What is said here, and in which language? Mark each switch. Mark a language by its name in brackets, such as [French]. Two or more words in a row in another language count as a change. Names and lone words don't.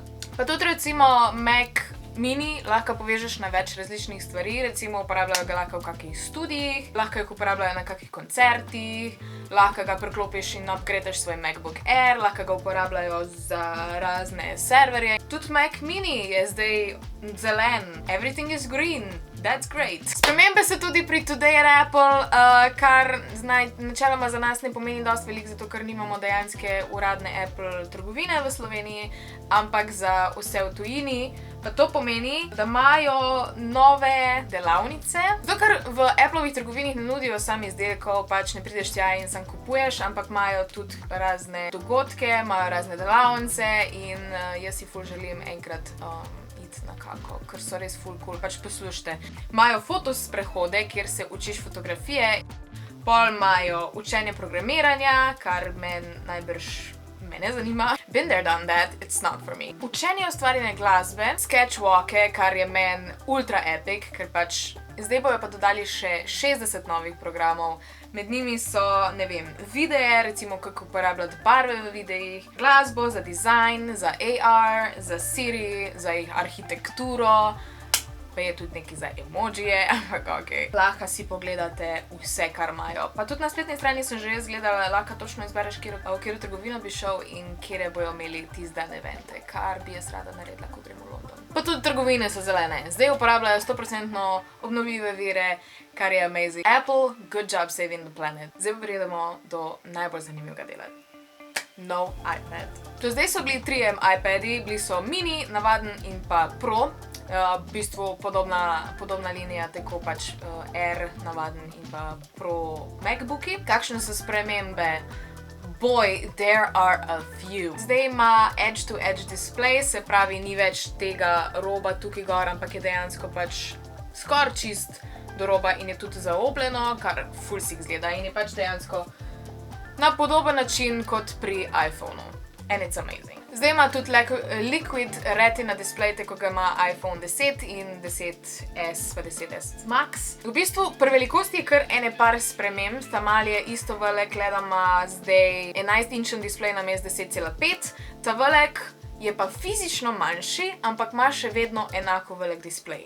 [Slovenian] Pa tudi recimo Mac Mini lahko povežeš na več različnih stvari, recimo uporabljajo ga lahko v kakih studijih, lahko jih uporabljajo na kakih koncertih, lahko ga priklopiš in upgradeš svoj MacBook Air, lahko ga uporabljajo za razne serverje. Tudi Mac Mini je zdaj zelen, [English] everything is green. That's great. [Slovenian] Spremembe so tudi pri Today at Apple, kar načeloma za nas ne pomeni dosti veliko, zato ker nimamo dejanske uradne Apple trgovine v Sloveniji, ampak za vse v tujini. Pa to pomeni, da imajo nove delavnice, zato ker v Applovih trgovinih ne nudijo sami izdelkov, pač ne prideš tja in sam kupuješ, ampak imajo tudi razne dogodke, imajo razne delavnice in jaz si ful želim enkrat nekako, ker so res ful cool, pač poslušajte. Imajo fotosprehode, kjer se učiš fotografije, pol imajo učenje programiranja, kar me ne zanima. [English] Been there, done that, it's not for me. [Slovenian] Učenje ustvarjanja glasbe, sketchwalke, kar je meni [English] ultra epic, [Slovenian] ker pač zdaj bojo pa dodali še 60 novih programov. Med njimi so, ne vem, videe, recimo kako uporabljati barve v videih, glasbo, za dizajn, za AR, za Siri, za arhitekturo, pa je tudi nekaj za emojije, ampak okej. Lahko si pogledate vse, kar imajo. Pa tudi na spletni strani sem že gledala, lahko točno izbereš, v katero trgovino bi šel in kjer bojo imeli tiste dan evente, kar bi jaz rada naredila, ko grem v London. Pa tudi trgovine so zelene. Zdaj uporabljajo 100% obnovljive vire, kar je amazing. [English] Apple, good job saving the planet. [Slovenian] Zdaj pa pridemo do najbolj zanimivega dela. No iPad. Do zdaj so bili 3 iPadi, bili so mini, navaden in pa Pro. V bistvu podobna linija, tako pač Air, navaden in pa Pro MacBooki. Kakšne so spremembe? [English] Boy, there are a few. [Slovenian] Zdaj ima [English] edge-to-edge display, [Slovenian] se pravi, ni več tega roba tukaj gor, ampak je dejansko pač skoraj čist do roba in je tudi zaobljeno, kar ful si izgleda in je pač dejansko na podoben način kot pri iPhonu. [English] And it's amazing. [Slovenian] Zdaj ima tudi Liquid Retina display, tako ga ima iPhone 10 in 10S pa 10S Max. V bistvu pri velikosti je kar ene par sprememb, ta je isto velik, da ima zdaj 11-inčen displej namesto 10,5, ta velik je pa fizično manjši, ampak ima še vedno enako velik displej.